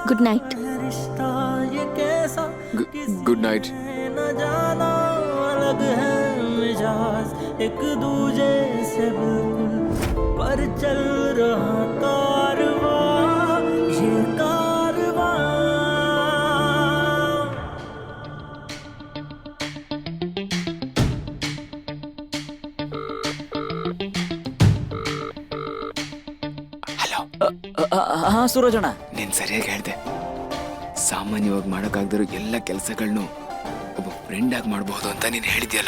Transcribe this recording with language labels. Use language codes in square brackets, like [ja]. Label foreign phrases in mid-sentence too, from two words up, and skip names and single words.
[en] good night. [hi] है रिश्ता ये कैसा, [en] good night. [hi] न जाना, अलग है मिजाज एक दूजे से बिल्कुल, पर चल रहा कारवां, ये कारवां. [kn] ಹಲೋ. ಹಾ ಸೂರಜಣ್ಣ, ನೀನ್ ಸರಿಯಾಗಿ ಹೇಳ್ದೆ. ಸಾಮಾನ್ಯವಾಗಿ ಮಾಡೋಕ್ಕಾಗ್ದಿರೋ ಎಲ್ಲ ಕೆಲಸಗಳನ್ನು ಒಬ್ಬ ಫ್ರೆಂಡ್ ಆಗಿ ಮಾಡಬಹುದು ಅಂತ ನೀನ್ ಹೇಳಿದ್ಯಲ್ಲ.